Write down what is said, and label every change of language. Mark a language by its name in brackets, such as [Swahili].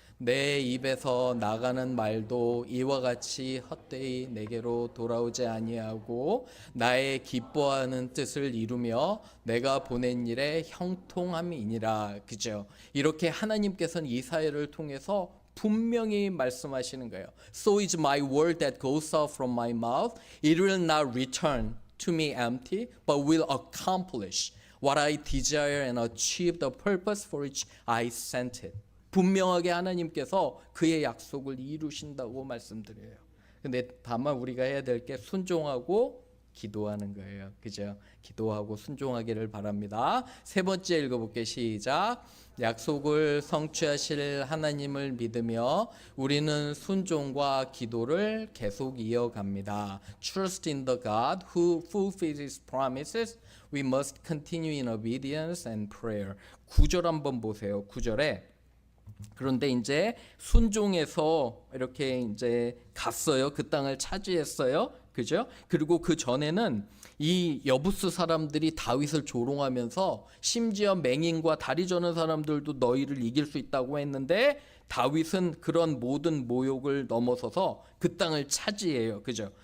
[Korean] 내 입에서 나가는 말도 이와 같이 헛되이 내게로 돌아오지 아니하고 나의 기뻐하는 뜻을 이루며 내가 보낸 일에 형통함이니라. 그죠? 이렇게 하나님께서는 이사야를 통해서 분명히 말씀하시는 거예요. [English] So is my word that goes out from my mouth. It will not return to me empty, but will accomplish what I desire and achieve the purpose for which I sent it. [Korean] 분명하게 하나님께서 그의 약속을 이루신다고 말씀드려요. 근데 다만 우리가 해야 될 게 순종하고 기도하는 거예요. 그죠? 기도하고 순종하기를 바랍니다. 세 번째 읽어볼게요. 시작. 약속을 성취하실 하나님을 믿으며 우리는 순종과 기도를 계속 이어갑니다. [English] Trust in the God who fulfills His promises. We must continue in obedience and prayer. [Korean] 9절 한번 보세요. 9절에 그런데 이제 순종해서 이렇게 이제 갔어요. 그 땅을 차지했어요. 그죠? 그리고 그 전에는 이 여부스 사람들이 다윗을 조롱하면서 심지어 맹인과 다리 저는 사람들도 너희를 이길 수 있다고 했는데 다윗은 그런 모든 모욕을 넘어서서 그 땅을 차지해요. 그죠?